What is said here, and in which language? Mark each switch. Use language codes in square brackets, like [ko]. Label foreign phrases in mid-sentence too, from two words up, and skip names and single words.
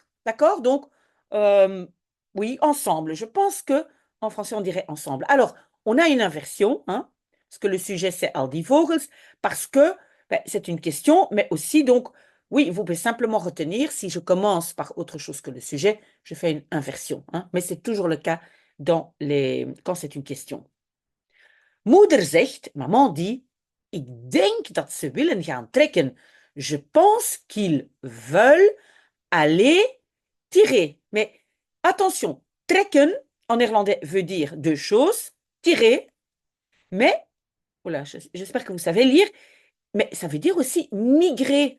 [fr] D'accord? Donc, euh, oui, ensemble. Je pense que en français, on dirait ensemble. Alors, on a une inversion, hein, parce que le sujet, c'est [nl] al die vogels, [fr] parce que ben, c'est une question, mais aussi, donc, oui, vous pouvez simplement retenir, si je commence par autre chose que le sujet, je fais une inversion. Hein, mais c'est toujours le cas quand c'est une question. [nl] Moeder zegt, [fr] maman dit, [nl] ik denk dat ze willen gaan trekken. [fr] Je pense qu'ils veulent aller tirer. Mais attention, trekken en néerlandais veut dire deux choses, tirer, mais, voilà, j'espère que vous savez lire, mais ça veut dire aussi migrer.